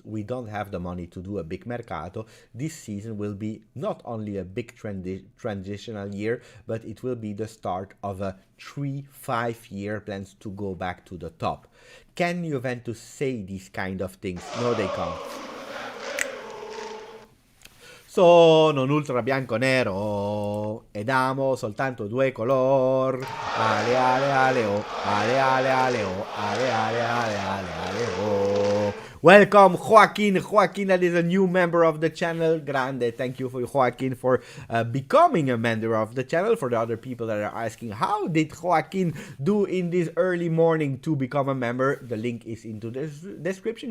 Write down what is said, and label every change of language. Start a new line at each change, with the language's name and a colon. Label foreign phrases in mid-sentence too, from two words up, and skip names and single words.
English: We don't have the money to do a big mercato. This season will be not only a big transitional year, but it will be the start of a 3-5 year plans to go back to the top. Can Juventus say these kind of things? No, they can't.
Italian: Sono un ultra bianco-nero ed amo soltanto 2 color. Ale ale ale o, ale ale ale o, ale ale ale ale ale o.
English: Welcome, Joaquin. Joaquin, that is a new member of the channel. Grande. Thank you for Joaquin for becoming a member of the channel. For the other people that are asking, how did Joaquin do in this early morning to become a member? The link is into the description.